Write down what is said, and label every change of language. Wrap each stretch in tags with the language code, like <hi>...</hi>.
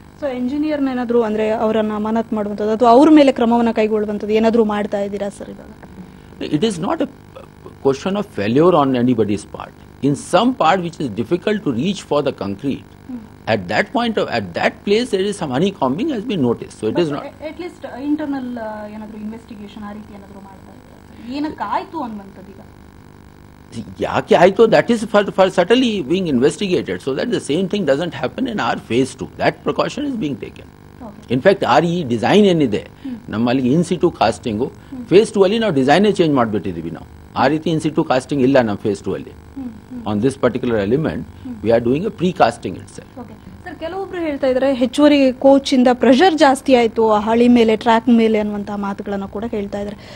<kn>So engineer ಏನಾದ್ರು ಅಂದ್ರೆ ಅವರನ್ನ ಅಮಾನತ್ ಮಾಡುವಂಥದ್ದು ಅಥವಾ ಅವ್ರ ಮೇಲೆ ಕ್ರಮವನ್ನು ಕೈಗೊಳ್ಳುವಂಥದ್ದು ಏನಾದ್ರು ಮಾಡ್ತಾ ಇದ್ದೀರಾ ಸರ್ ಇವಾಗ?</kn> <en>It is not a question of failure on anybody's part. In some part which is difficult to reach for the concrete, at that place there is some honeycombing has been noticed. So it is not. At least internal</en> <kn>ಏನಾದ್ರು investigation ಆ ರೀತಿ ಏನಾದ್ರು ಮಾಡ್ತಾ ಇದ್ದೀರಾ? ಏನಕ್ಕೆ ಆಯ್ತು ಅನ್ನುವಂಥದ್ದು ಈಗ? ಯಾಕೆ ಆಯ್ತು,</kn> <en>that is for certainly being investigated, so that the same thing doesn't happen in our phase 2. That precaution is being taken.</en> <kn>In fact ಈ ಡಿಸೈನ್ ಏನಿದೆ ನಮ್ಮಲ್ಲಿ ಇನ್ಸಿಟು ಕಾಸ್ಟಿಂಗು ಫೇಸ್ 2 ಅಲ್ಲಿ ನಾವು ಡಿಸೈನೇ ಚೇಂಜ್ ಮಾಡಿಬಿಟ್ಟಿದೀವಿ. ನಾವು ಆ ರೀತಿ ಇನ್ಸಿಟು ಕಾಸ್ಟಿಂಗ್ ಇಲ್ಲ ನಮ್ಮ ಫೇಸ್ 2 ಅಲ್ಲಿ.</kn> <en>On this particular element we are doing A pre casting it self.</en> <kn>Sir, ಕೆಲವೊಬ್ರು ಹೇಳ್ತಾ ಇದ್ದಾರೆ ಹೆಚ್ಚುವರಿ ಕೋಚ್ ಇಂದ ಪ್ರೆಷರ್ ಜಾಸ್ತಿ ಆಯ್ತು ಹಳಿ ಮೇಲೆ, ಟ್ರ್ಯಾಕ್ ಮೇಲೆ ಅನ್ನುವಂತಹ ಮಾತುಗಳನ್ನ ಕೂಡ ಹೇಳ್ತಾ ಇದ್ದಾರೆ.</kn>